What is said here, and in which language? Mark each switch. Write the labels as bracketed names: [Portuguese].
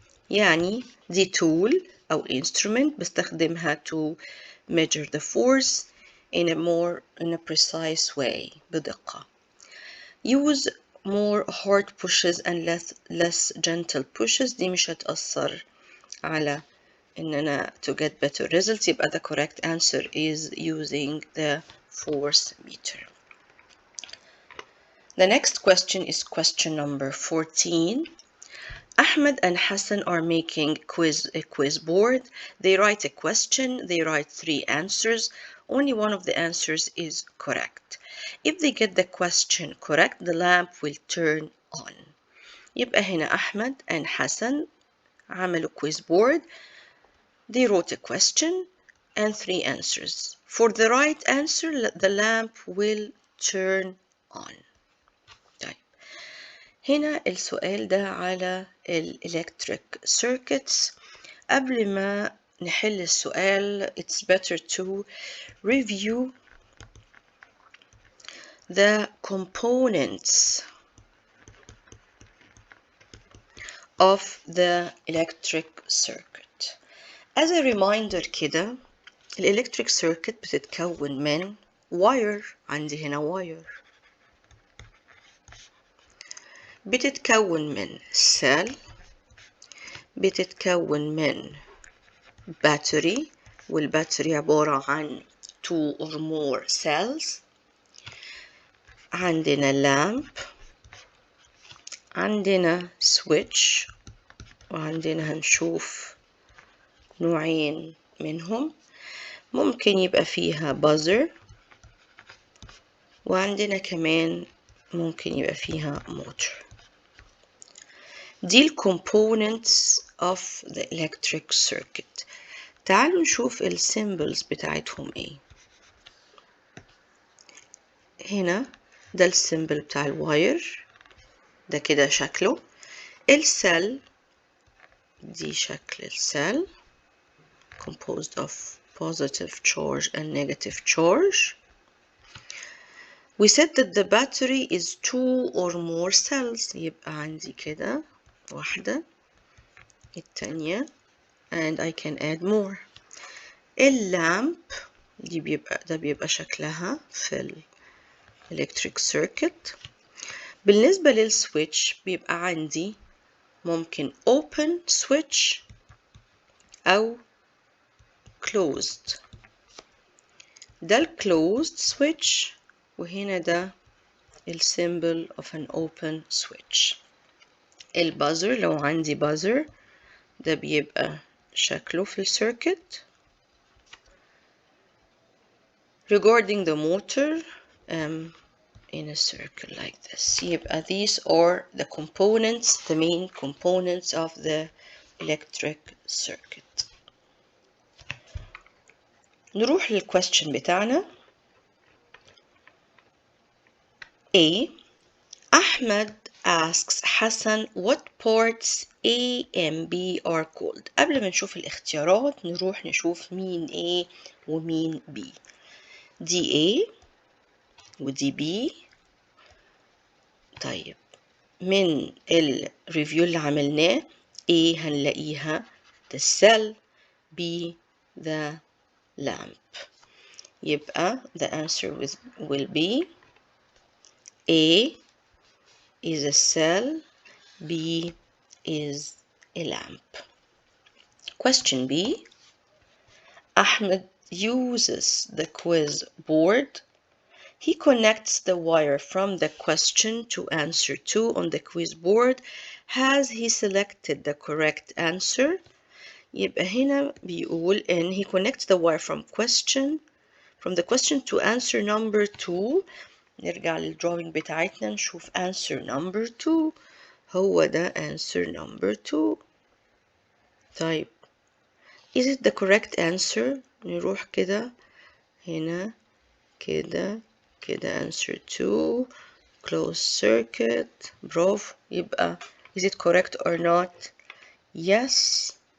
[Arabic] يعني دي [English] tool أو instrument [Arabic] بستخدمها [English] to measure the force in a precise way [Arabic] بدقة. [English] Use more hard pushes and less gentle pushes. [Arabic] دي مش هتأثر على إننا [English] to get better results. يبقى the correct answer is using the force meter. The next question is question number 14. Ahmed and Hassan are making a quiz board. They write a question, they write 3 answers. Only one of the answers is correct. If they get the question correct, the lamp will turn on. [Arabic] يبقى هنا Ahmed and Hassan عملوا quiz board. [English] They wrote a question and 3 answers. For the right answer, the lamp will turn on. [Arabic] طيب. هنا السؤال ده على electric circuits. قبل ما نحل السؤال, [English] it's better to review the components of the electric circuit. As a reminder كده, electric circuit [Arabic] بتتكون من [English] wire. [Arabic] عندي هنا wire. بتتكون من cell. بتتكون من battery. والباتري عبارة عن [English] 2 or more cells. [Arabic] عندنا lamp. عندنا switch. وعندنا هنشوف نوعين منهم. ممكن يبقى فيها buzzer. وعندنا كمان ممكن يبقى فيها motor. [English] دي ال components of the electric circuit. [Arabic] تعالوا نشوف ال symbols بتاعتهم ايه. هنا ده ال symbol بتاع الواير. ده كده شكله. السيل دي شكل السيل [English] composed of positive charge and negative charge. We said that the battery is 2 or more cells. [Arabic] يبقى عندي كده واحدة التانية [English] and I can add more. [Arabic] اللامب دي بيبقى شكلها في ال electric circuit. بالنسبة للسويتش بيبقى عندي ممكن open switch أو closed. [English] ده ال closed switch [Arabic] وهنا ده ال [English] symbol of an open switch. [Arabic] البازر لو عندي بازر ده بيبقى شكله في السيركت. [English] Regarding the motor in a circle like this. يبقى these are the components, the main components of the electric circuit. [Arabic] نروح للquestion بتاعنا. [English] A. Ahmed asks Hassan what parts A and B are called. [Arabic] قبل ما نشوف الاختيارات نروح نشوف مين A ومين B. دي A ودي B. طيب من الريفيو اللي عملناه A هنلاقيها [English] the cell, B the lamp. يبقى the answer will be A is a cell, B is a lamp. Question B. Ahmed uses the quiz board He connects the wire from the question to answer 2 on the quiz board. Has he selected the correct answer? [Arabic] يبقى هنا بيقول إن [English] he connects the wire from the question to answer number 2. [Arabic] نرجع للدروينج بتاعتنا نشوف answer number 2. [English] هو ده answer number 2. طيب is it the correct answer؟ [Arabic] نروح كده هنا كده [English] answer 2 closed circuit. [Arabic] برافو. [English] يبقى is it correct or not؟ yes.